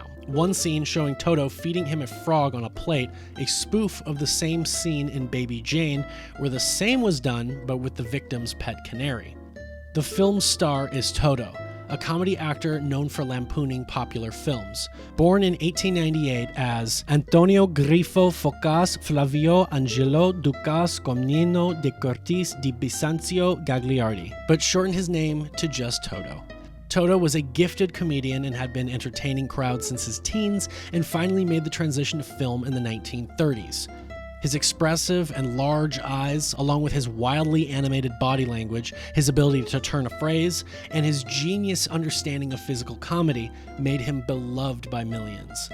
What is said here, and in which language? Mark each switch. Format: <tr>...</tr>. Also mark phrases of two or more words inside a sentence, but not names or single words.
<en>One scene showing Toto feeding him a frog on a plate, a spoof of the same scene in Baby Jane, where the same was done but with the victim's pet canary. The film's star is Toto, a comedy actor known for lampooning popular films. Born in 1898 as Antonio Grifo Focas Flavio Angelo Ducas Comneno de Cortis di Bisanzio Gagliardi, but shortened his name to just Toto. Toto was a gifted comedian and had been entertaining crowds since his teens, and finally made the transition to film in the 1930s. His expressive and large eyes, along with his wildly animated body language, his ability to turn a phrase, and his genius understanding of physical comedy made him beloved by millions.</en>